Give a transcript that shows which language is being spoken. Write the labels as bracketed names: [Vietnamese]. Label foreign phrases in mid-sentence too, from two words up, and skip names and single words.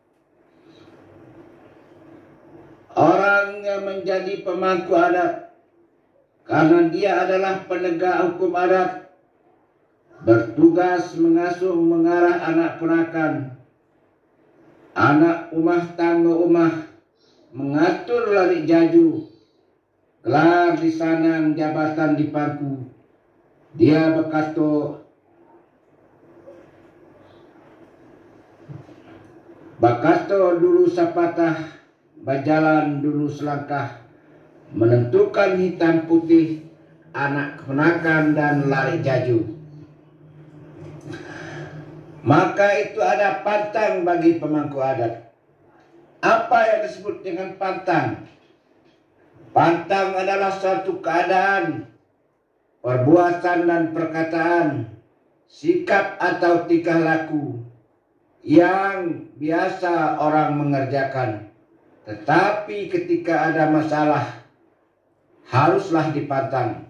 [Indonesian] Orang yang menjadi pemangku adat karena dia adalah penegak hukum adat, bertugas mengasuh mengarah anak ponakan, anak umah tangga umah, mengatur lari jaju, [Minangkabau] gelar di sanang jabatan di pangku. Dia bakato dulu sapatah, [Indonesian] berjalan dulu selangkah, menentukan hitam putih, anak keponakan dan lari jaju. Maka itu ada pantang bagi pemangku adat. Apa yang disebut dengan pantang? Pantang adalah suatu keadaan, perbuatan dan perkataan, sikap atau tingkah laku yang biasa orang mengerjakan, tetapi ketika ada masalah haruslah dipantang.